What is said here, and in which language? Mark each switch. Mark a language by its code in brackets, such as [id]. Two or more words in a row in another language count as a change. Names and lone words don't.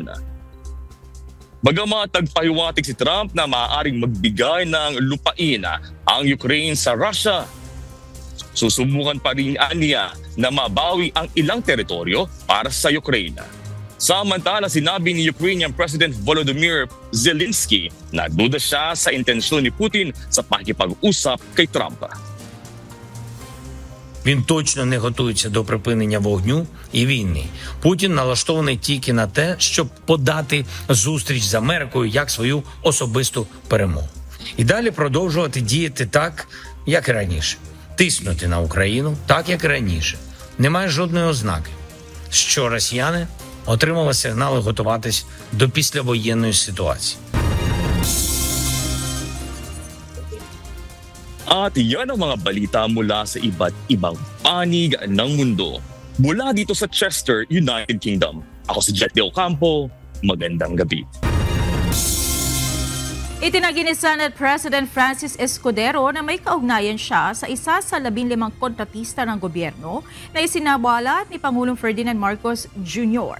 [tl] Bagamat nagpahiwatig si Trump na maaaring magbigay ng lupain ang Ukraine sa Russia, susubukan pa rin niya na mabawi ang ilang teritoryo para sa Ukraine. Samantala, sinabi ni [en] Ukrainian President [tl] Volodymyr Zelensky na duda siya sa intensyon ni Putin sa pakikipag-usap kay Trump. [uk] Він точно не готується до припинення вогню і війни. Путін налаштований тільки на те, щоб подати зустріч з Америкою як свою особисту перемогу. І далі продовжувати діяти так, як і раніше. Тиснути на Україну так, як і раніше. Немає жодної ознаки, що росіяни отримали сигнали готуватись до післявоєнної ситуації. [tl] At yan ang mga balita mula sa iba't ibang panig ng mundo. Mula dito sa Chester, United Kingdom. Ako si Jet de Ocampo. Magandang gabi. Itinagi ni Senate President Francis Escudero na may kaugnayan siya sa isa sa 15 kontratista ng gobyerno na isinawalat ni Pangulong Ferdinand Marcos Jr.